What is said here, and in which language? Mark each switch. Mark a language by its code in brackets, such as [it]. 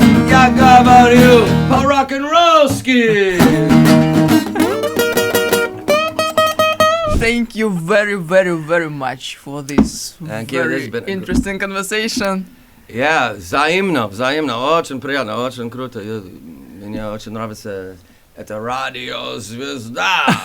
[ru] Я говорю по-рок-н-роллски. [en] Thank you very, very, very much for this Thank you. This very has been interesting conversation. Yeah, [ru] взаимно, очень приятно, очень круто. Мне очень нравится это радио «Звезда».